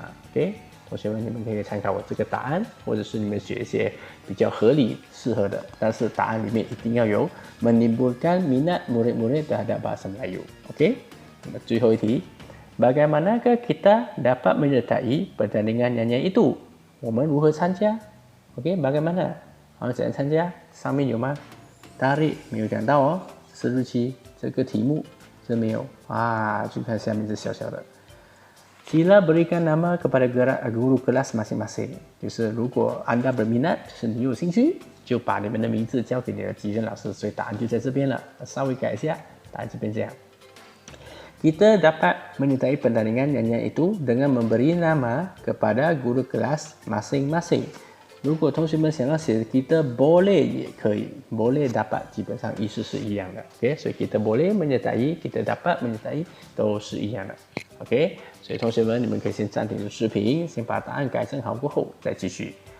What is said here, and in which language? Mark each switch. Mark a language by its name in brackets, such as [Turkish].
[Chinese] Okey， 同学们，你们可以参考我这个答案，或者是你们写一些比较合理、适合的，但是答案里面一定要有 [Malay] menimbulkan minat murid-murid terhadap bahasa Melayu. [Chinese] Okey， 那么最后一题。 [Malay] Bagaimanakah kita dapat menyertai pertandingan nyanyian itu? [Chinese] 我们如何参加 ？OK， bagaimana？ 怎样参加？上面有吗？ Tarik 没有讲到哦，是日期，这个题目这没有就看下面这小小的。 [Malay] Sila berikan nama kepada guru kelas masing-masing， [Chinese] 就是如果 [Malay] anda berminat， [Chinese] 就是你有兴趣，就把你们的名字交给你的级任老师，所以答案就在这边了。稍微改一下，答案这边这样。 [Malay] Kita dapat menyertai pertandingan nyanyian itu dengan memberi nama kepada guru kelas masing-masing. [Chinese] 如果同学们想要写 kita boleh 也可以 boleh dapat 基本上意思是一样的 OK， 所以 [Malay] kita boleh menyertai kita dapat menyertai [Chinese] 都是一样的 OK， 所以同学们你们可以先暂停住视频，先把答案改正好过后再继续。